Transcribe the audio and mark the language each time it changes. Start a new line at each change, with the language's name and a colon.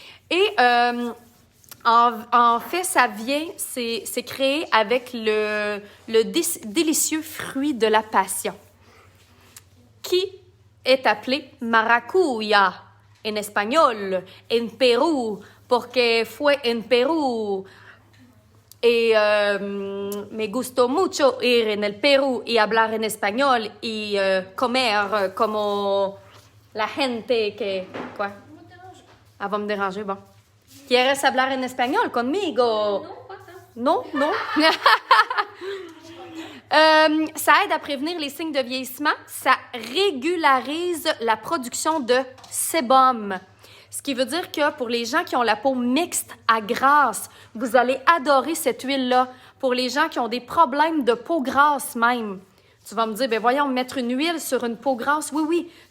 French: Et en fait, c'est créé avec le délicieux fruit de la passion, qui est appelé maracuya en espagnol, en Pérou,
Spanish: porque fue en Pérou. Y me gustó mucho ir en el Perú y hablar en español y comer como la gente que...
French: Quoi? Elle va me déranger, bon.
Spanish: ¿Quieres hablar en espagnol conmigo?
French: Non, non. Ça aide à prévenir les signes de vieillissement. Ça régularise la production de sébum. Ce qui veut dire que pour les gens qui ont la peau mixte à grasse, vous allez adorer cette huile-là. Pour les gens qui ont des problèmes de peau grasse même, tu vas me dire, ben voyons, mettre une huile sur une peau grasse. Oui, oui.